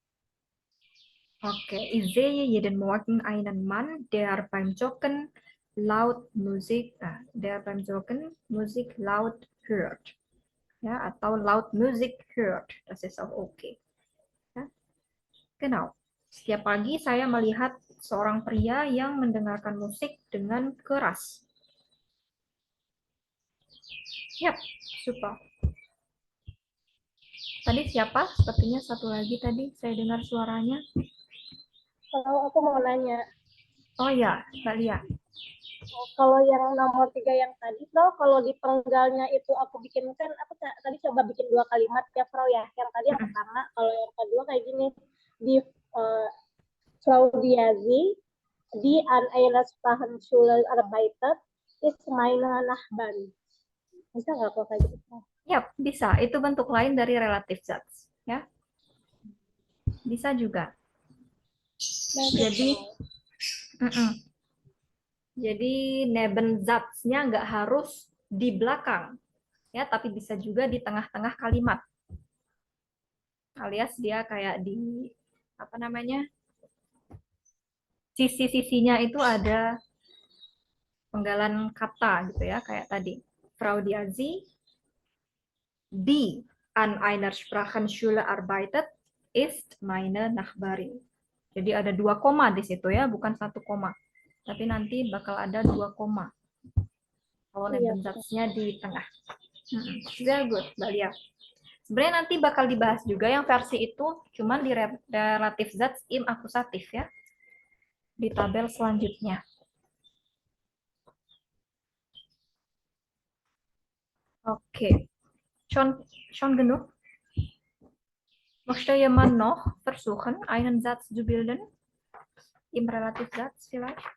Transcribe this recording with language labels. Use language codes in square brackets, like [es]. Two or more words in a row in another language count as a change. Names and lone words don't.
[de] Okay, ich sehe jeden Morgen einen Mann, der beim Joggen Musik laut hört. Ja, atau laut Musik hört. Das ist auch okay. Ja. Genau. [id] Setiap pagi saya melihat seorang pria yang mendengarkan musik dengan keras. Yap, super. Tadi siapa? Sepertinya satu lagi tadi saya dengar suaranya. Kalau aku mau nanya, Oh ya, Mbak Lia. kalau yang nomor 3 yang tadi, Frau, kalau di penggalnya itu aku bikin kan, aku tadi coba bikin 2 kalimat ya, Frau ya. Yang tadi yang pertama, kalau yang kedua kayak gini, di Frau Diazi, [de] die an einer Sprachenschule arbeitet, ist meine Nachbarin. [id] Bisa nggak kok kayak gitu, Frau? Yap, bisa. Itu bentuk lain dari relative Satz. Ya. Bisa juga. Jadi, jadi Nebensatznya nggak harus di belakang, ya, tapi bisa juga di tengah-tengah kalimat. Alias dia kayak di apa namanya? Sisi-sisinya itu ada penggalan kata gitu ya, kayak tadi. [de] Frau Diazi, die an einer Sprachenschule arbeitet, ist meine Nachbarin. [id] Jadi ada 2 koma di situ ya, bukan 1 koma. Tapi nanti bakal ada 2 koma. Kalau Nebensatznya di tengah. [en] Very good, Mbak Lia. [id] Sebenarnya nanti bakal dibahas juga yang versi itu, cuman di relative [de] Satz im akusatif [id] ya. Di tabel selanjutnya. Oke. [de] Schon genug? Möchte jemand noch versuchen, einen Satz zu bilden? Im Relativsatz vielleicht?